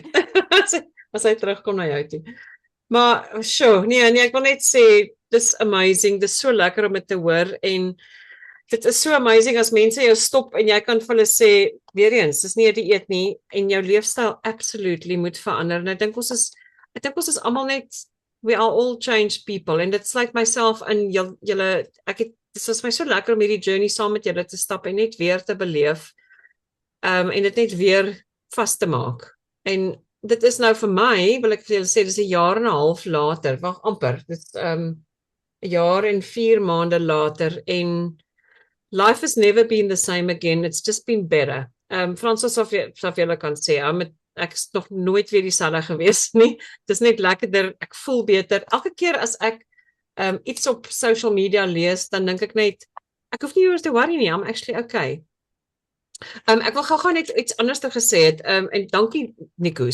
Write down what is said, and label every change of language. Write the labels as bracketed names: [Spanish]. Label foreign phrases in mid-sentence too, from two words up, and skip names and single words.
[Afrikaans] As hy terugkom na jou toe. Maar nee, ek wil net sê dis amazing, dis so lekker om dit te hoor en dit is so amazing as mense jou stop en jy kan vir hulle sê weer eens, dis nie 'n dieet nie en jou leefstyl absolutely moet verander. En ek dink ons is almal net [English] we are all changed people and it's like myself [Afrikaans] en julle dit was my so lekker om hierdie journey saam met julle te stap en net weer te beleef. En dit net weer vas te maak. En dit is nou vir my, wil ek vir julle sê, dis 'n jaar en 'n half later, wag amper, dit is 'n jaar en 4 maande later en [English] life has never been the same again. It's just been better. [Afrikaans] Fransos sal vir julle kan sê, ek is nog nooit weer dieselfde gewees nie. Dis net lekkerder, ek voel beter. Elke keer as ek iets op social media lees, dan dink ek net, ek hoef nie oor te worry nie, [English] I'm actually okay. [Afrikaans] Ek wil gou net iets anders te gesê het, en dankie Nico.